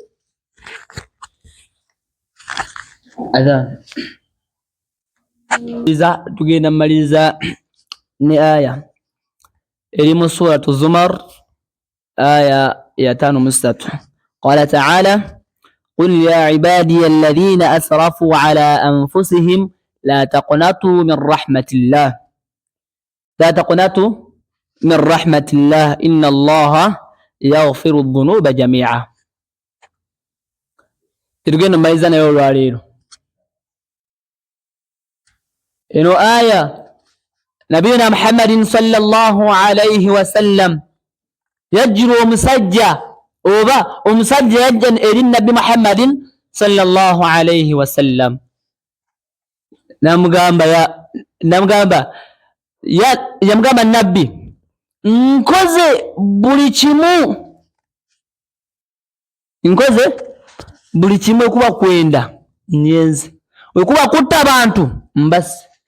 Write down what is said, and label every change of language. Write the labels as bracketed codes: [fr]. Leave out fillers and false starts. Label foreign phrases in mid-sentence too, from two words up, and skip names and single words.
[ar] أذان [lg] tugenda mmaliza ne aya eri mu suratu Zumar aya ya 5 [ar] قال تعالى قل يا عبادي الذين أسرفوا على أنفسهم لا تقنطوا من رحمة الله إن الله يغفر الذنوب جميعا [lg] tugenda mmaliza nayo olwaleero eno aya nabiyuna Muhammadin [ar] صلى الله عليه وسلم [lg] yajjiru omusajja yajja eri nabbi Muhammadin [ar] صلى الله عليه وسلم [lg] yamugamba nabbi nkoze buli kimu okuba kwenda nyenze okuba kutta abantu mbasi